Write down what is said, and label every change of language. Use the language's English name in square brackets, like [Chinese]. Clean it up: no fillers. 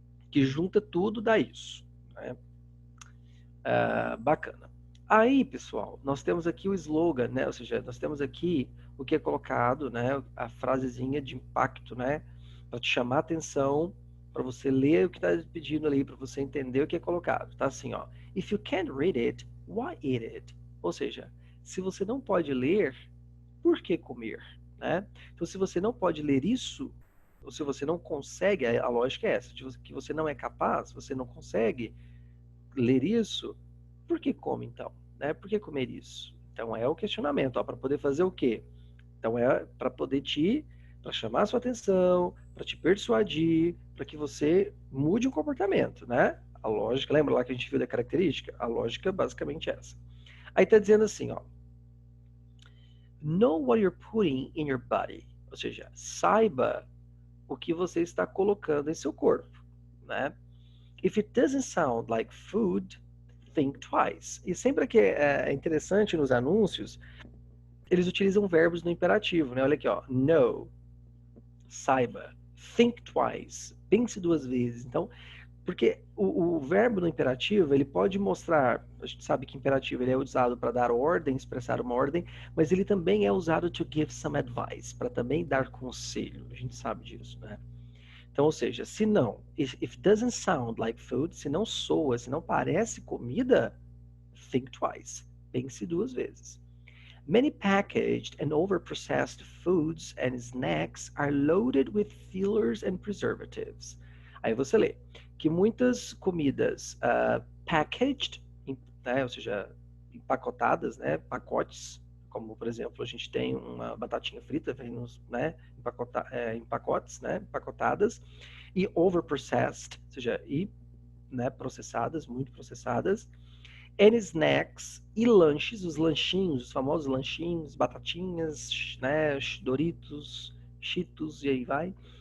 [Portuguese] Que junta tudo dá isso, né? Bacana. Aí, pessoal, nós temos aqui o slogan, né? Ou seja, nós temos aqui o que é colocado, né? A frasezinha de impacto, né? Para te chamar a atenção, para você ler o que está pedindo ali, para você entender o que é colocado. Tá assim, ó. [English] If you can't read it, why eat it? [Portuguese] Ou seja, se você não pode ler, por que comer, né? Então, se você não pode ler isso, ou se você não consegue, a lógica é essa, que você não é capaz, você não consegue ler isso, por que come então? Né? Por que comer isso? Então é o questionamento, para poder fazer o quê? Então é para poder para chamar a sua atenção, para te persuadir, para que você mude o comportamento, né? A lógica, lembra lá que a gente viu da característica? A lógica basicamente é essa. Aí tá dizendo assim, ó, [English] know what you're putting in your body, [Portuguese] ou seja, saiba o que você está colocando em seu corpo, né? [English] If it doesn't sound like food, think twice. [Portuguese] E sempre que é interessante nos anúncios, eles utilizam verbos no imperativo, né? Olha aqui, ó, know, saiba, think twice, pense duas vezes. Então, porque o verbo no imperativo, ele pode mostrar, a gente sabe que imperativo ele é usado para dar ordem, expressar uma ordem, mas ele também é usado [English] to give some advice, [Portuguese] para também dar conselho. A gente sabe disso, né? Então, ou seja, se não, [English] if doesn't sound like food, [Portuguese] se não soa, se não parece comida, [English] think twice. [Portuguese] Pense duas vezes. [English] Many packaged and overprocessed foods and snacks are loaded with fillers and preservatives. [Portuguese] Aí você lê que muitas comidas packaged, né, ou seja, empacotadas, né, pacotes, como por exemplo a gente tem uma batatinha frita, vem nos, né, em pacotes, né, empacotadas, e overprocessed, ou seja, né, processadas, muito processadas, [English] and snacks [Portuguese] e lanches, os lanchinhos, os famosos lanchinhos, batatinhas, né, Doritos, Cheetos e aí vai,